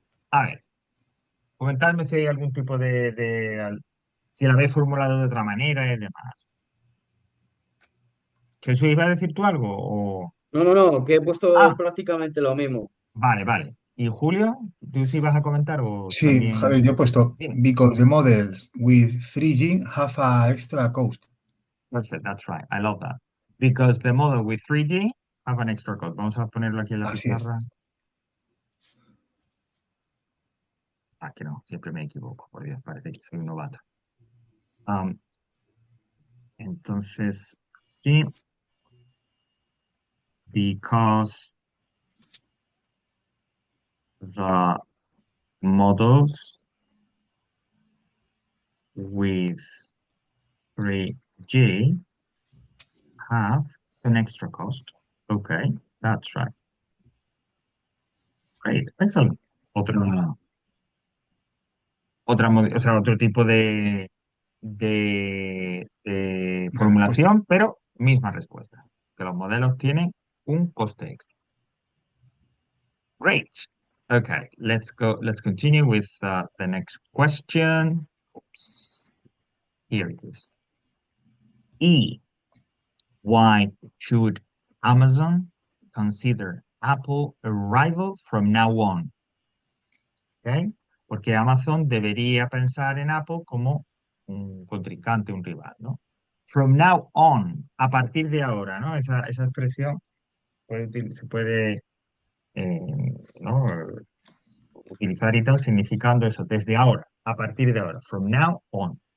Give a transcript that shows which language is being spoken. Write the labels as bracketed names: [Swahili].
[Spanish] a ver, comentadme si hay algún tipo si la habéis formulado de otra manera y demás. ¿Jesús iba a decir tú algo? No, no, no, que he puesto Ah, prácticamente lo mismo. vale, vale. ¿Y Julio? ¿Tú sí vas a comentar o Sí, también? Javier, yo he puesto Dime. [English] because the models with 3G have a extra cost. Perfect, that's right. I love that. Because the model with 3G have an extra code. [Spanish] Vamos a ponerlo aquí en la Así es. pizarra. Ah, que no, siempre me equivoco, por Dios, parece que soy un novato. Am, entonces, sí, [English] because the models with 3G have an extra cost. Okay, that's right. Great, excellent. [Spanish] Otra, o sea, otro tipo de De respuesta. formulación, pero Misma respuesta. Que los modelos tienen un coste extra. [English] Great. Okay, let's go. Let's continue with the next question. Oops. Here it is. E. Why should Amazon consider Apple a rival from now on? ¿Ok? [Spanish] Porque Amazon debería pensar en Apple como un contrincante, un rival, ¿no? [English] From now on, [Spanish] a partir de ahora, ¿no? Esa expresión se puede eh, ¿no? utilizar y tal, significando eso, desde ahora, a partir de ahora, [English] from now on.